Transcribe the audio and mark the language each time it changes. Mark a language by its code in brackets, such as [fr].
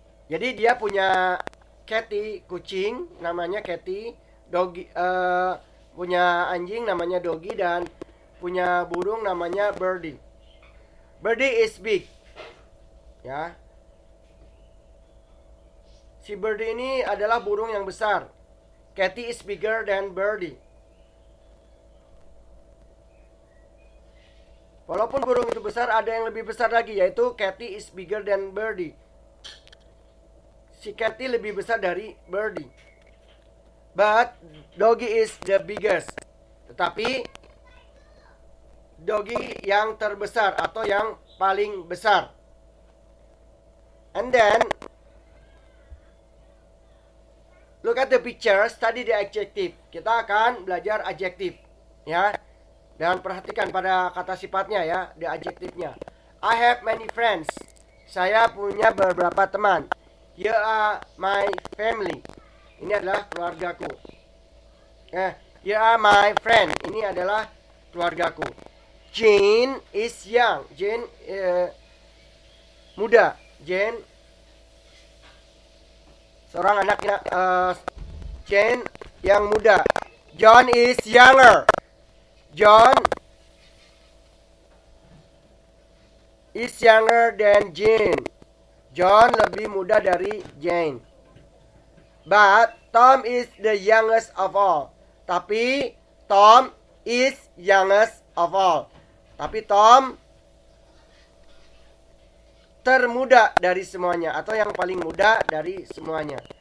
[id] Jadi dia punya Cathy, kucing, namanya Cathy. Doggy, punya anjing namanya Doggy, dan punya burung namanya Birdie. [en] Birdie is big, ya. [id] Si Birdie ini adalah burung yang besar. [en] Cathy is bigger than Birdie. [id] Walaupun burung itu besar, ada yang lebih besar lagi, yaitu [en] Cathy is bigger than Birdie. [id] Si Cathy lebih besar dari Birdie. [en] But Doggy is the biggest. [id] Tetapi Doggy yang terbesar atau yang paling besar. [en] And then look at the picture, study the adjective. [id] Kita akan belajar adjektif, ya. Dan perhatikan pada kata sifatnya, ya, the adjektifnya. [en] I have many friends. [id] Saya punya beberapa teman. [en] Here are my family. [id] Ini adalah keluargaku. [en] Here are my friends. [id] Ini adalah keluargaku. [en] Jane is young. [id] Jane muda. Jane seorang anak Jane yang muda. [en] John is younger. John is younger than Jane. [id] John lebih muda dari Jane. [en] But Tom is the youngest of all. Tapi Tom is youngest of all. [id] Tapi Tom termuda dari semuanya, atau yang paling muda dari semuanya.